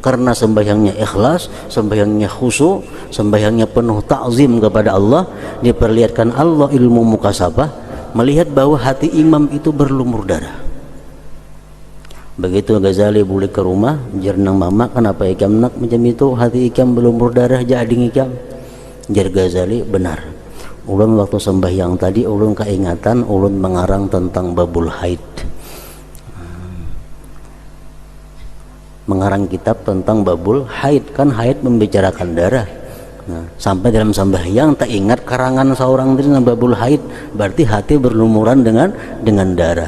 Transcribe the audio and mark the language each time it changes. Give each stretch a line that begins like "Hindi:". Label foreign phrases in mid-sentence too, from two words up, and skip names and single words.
Indonesian: Karena sembahyangnya ikhlas, sembahyangnya khusyuk, sembahyangnya penuh ta'zim kepada Allah, diperlihatkan Allah ilmu mukasyafah, melihat bahwa hati imam itu berlumur darah.
Banjar: Begitu Ghazali balik ke rumah, jernang mama, kenapa ikam nak macam itu, hati ikam berlumur darah jadi ikam. Jar Ghazali, benar. Ulun waktu sembahyang tadi ulun keingatan, ulun mengarang tentang
Arabic: باب الحيض.
Indonesian: Mengarang kitab tentang
Arabic: باب الحيض,
Indonesian: kan haid membicarakan darah. Nah, sampai dalam sembahyang tak ingat karangan seorang itu tentang
Arabic: باب الحيض,
Indonesian: berarti hati berlumuran dengan darah.